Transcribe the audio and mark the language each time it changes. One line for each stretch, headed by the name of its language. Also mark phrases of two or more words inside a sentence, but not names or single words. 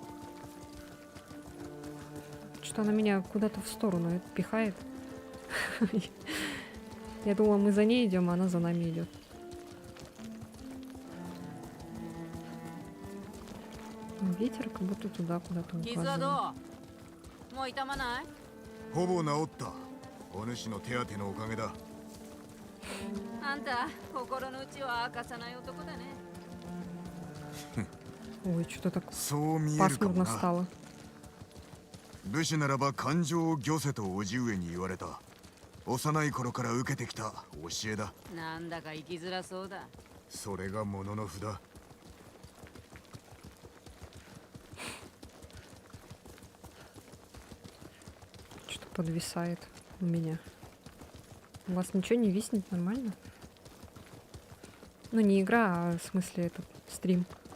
Russian: Что она меня куда-то в сторону пихает. Я думала, мы за ней идем, а она за нами идет. Ветер как будто туда куда-то
Japanese: 傷は
Russian: указывает.
Japanese: どうもう痛まないほぼ治った。お主の手当てのおかげだ。あんた心の内は明かさない男だね
Russian: Ой, что-то так
Japanese: そう見えるかも
Russian: пасмурно
Japanese: な。
Russian: стало.
Japanese: 武士ならば感情を御せと叔父上に言われた。幼い頃から受けてきた教えだ。なんだか生きづらそうだそれがものの札。
Russian: Что-то подвисает у меня. У вас ничего не виснет нормально? Ну, не игра, а в смысле этот стрим.